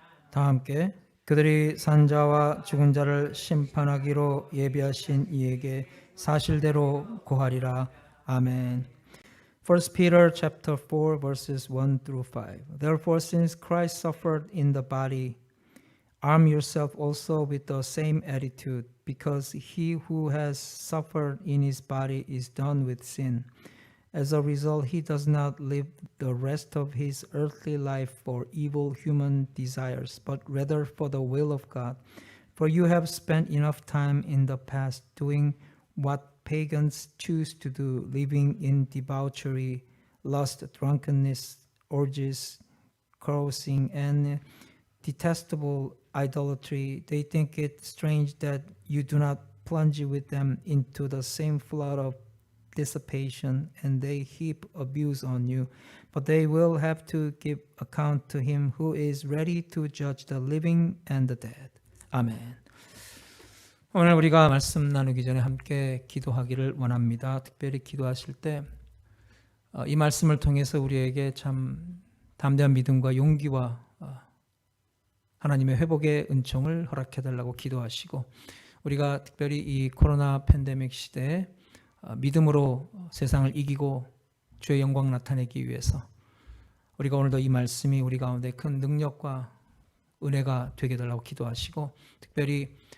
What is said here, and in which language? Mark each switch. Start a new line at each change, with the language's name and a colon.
Korean: 다 함께 그들이 산자와 죽은 자를 심판하기로 예비하신 이에게 사실대로 고하리라.
English: 아멘. 1 Peter chapter 4 verses 1 through 5. Therefore since Christ suffered in the body, arm yourself also with the same attitude, because he who has suffered in his body is done with sin. As a result, he does not live the rest of his earthly life for evil human desires, but rather for the will of God. For you have spent enough time in the past doing what pagans choose to do, living in debauchery, lust, drunkenness, orgies, carousing, and detestable idolatry. They think it strange that you do not plunge with them into the same flood of dissipation, and they heap abuse on you. But they will have to give account to him who is ready to judge the living and the dead.
Korean: 아멘. 오늘 우리가 말씀 나누기 전에 함께 기도하기를 원합니다. 특별히 기도하실 때 이 말씀을 통해서 우리에게 참 담대한 믿음과 용기와 하나님의 회복의 은총을 허락해달라고 기도하시고, 우리가 특별히 이 코로나 팬데믹 시대에 믿음으로 세상을 이기고 주의 영광 나타내기 위해서 우리가 오늘도 이 말씀이 우리 가운데 큰 능력과 은혜가 되게 해달라고 기도하시고, 특별히